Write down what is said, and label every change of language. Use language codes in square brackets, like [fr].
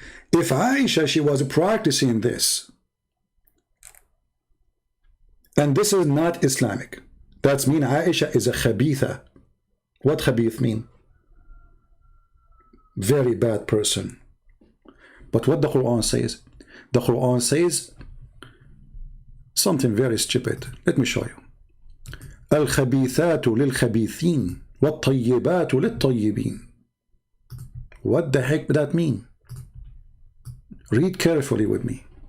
[en] If Aisha, she was practicing this, and this is not Islamic, that means Aisha is a khabitha. What khabith mean? Very bad person. But what the Quran says? The Quran says something very stupid. Let me show you. [ar] الخبيثات للخبيثين والطيبات للطيبين. [en] What the heck does that mean? Read carefully with me.